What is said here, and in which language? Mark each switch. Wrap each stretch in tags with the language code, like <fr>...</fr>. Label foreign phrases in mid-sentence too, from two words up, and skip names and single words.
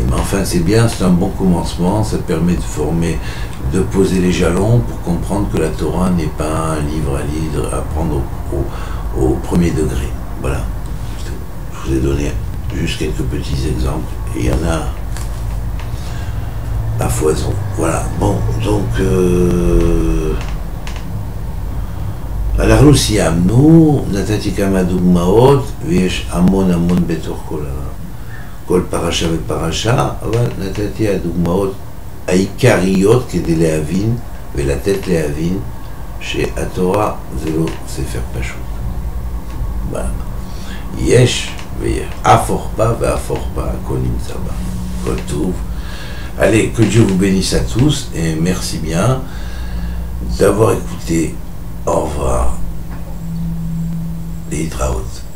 <fr>Mais enfin, c'est bien, c'est un bon commencement, ça permet de former, de poser les jalons pour comprendre que la Torah n'est pas un livre à lire, à prendre au premier degré. Voilà. Je vous ai donné juste quelques petits exemples, et il y en a à foison. Voilà. Bon, donc</fr> <he>אנחנו סיימנו, נתתי כמה דוגמאות, ויש המון בתוך כל פרשה ופרשה, אבל נתתי הדוגמאות העיקריות כדי להבין ולתת להבין שהתורה זה לא ספר פשוט. יש ויש, הפוך בה והפוך בה, הכל נמצא בה, הכל טוב.</he> <fr>Allez, que Dieu vous bénisse à tous et merci bien d'avoir écouté. Au revoir. Les Traots.</fr>